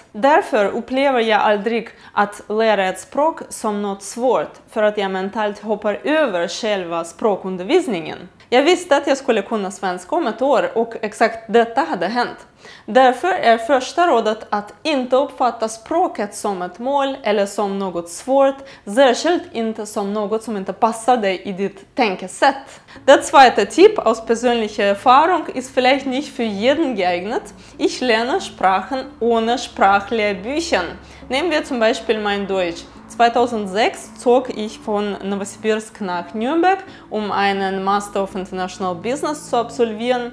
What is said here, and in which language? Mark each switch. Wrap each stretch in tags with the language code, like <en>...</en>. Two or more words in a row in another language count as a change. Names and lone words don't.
<sv>Därför upplever jag aldrig att lära ett språk som något svårt för att jag mentalt hoppar över själva språkundervisningen. Jag visste att jag skulle kunna svenska om ett år och exakt detta hade hänt. Därför är första rådet att inte uppfatta språket som ett mål eller som något svårt, särskilt inte som något som inte passar dig i ditt tänkesätt.</sv> <de>Der zweite Tipp aus persönlicher Erfahrung ist vielleicht nicht für jeden geeignet. Ich lerne Sprachen ohne Sprachlehrbücher. Nehmen wir zum Beispiel mein Deutsch. 2006 zog ich von Novosibirsk nach Nürnberg, um einen Master of International Business zu absolvieren.</de>